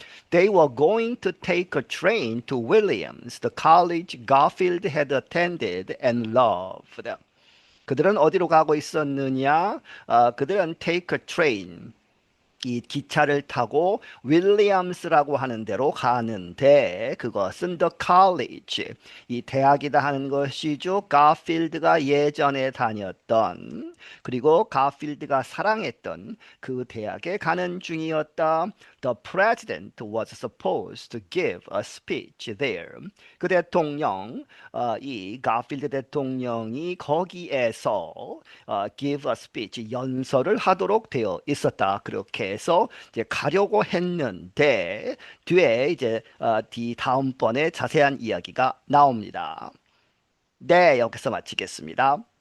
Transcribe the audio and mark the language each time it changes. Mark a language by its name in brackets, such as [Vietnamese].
[English] they were going to take a train to Williams, the college Garfield had attended and loved. [Korean] 그들은 어디로 가고 있었느냐? 그들은 [English] take a train. [Korean] 이 기차를 타고 윌리엄스라고 하는 데로 가는데 그것은 [English] the college [Korean] 이 대학이다 하는 것이죠. 가필드가 예전에 다녔던 그리고 가필드가 사랑했던 그 대학에 가는 중이었다. [English] The president was supposed to give a speech there. [Korean] 그 대통령 이 가필드 대통령이 거기에서 [English] give a speech [Korean] 연설을 하도록 되어 있었다. 그렇게 해서 이제 가려고 했는데 뒤에 이제 뒤 다음번에 자세한 이야기가 나옵니다. 네, 여기서 마치겠습니다.